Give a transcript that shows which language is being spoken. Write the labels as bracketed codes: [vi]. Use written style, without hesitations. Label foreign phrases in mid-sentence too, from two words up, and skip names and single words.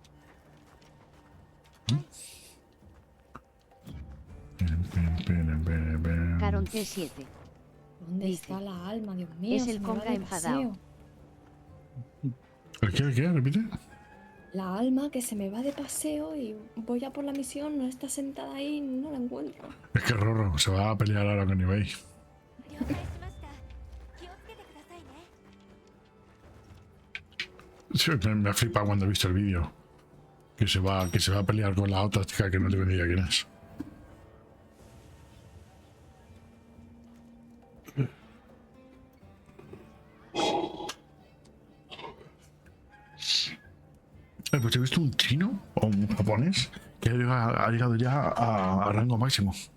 [es] Caronte 7. ¿Dónde Dice. está la alma, Dios mío? Es se el me va conga de enfadado. paseo. ¿El qué? ¿Repite? La alma que se me va de paseo y voy a por la misión, no está sentada ahí, no la encuentro. Es que Rorro se va a pelear ahora con Ibai. [ja] 了解しました気をつけてくださいね [es] Sí, me ha flipado cuando he visto el vídeo. Que se va a pelear con la otra chica que no tengo ni idea quién es. Pues he visto un chino o un japonés que ha llegado ya a rango máximo.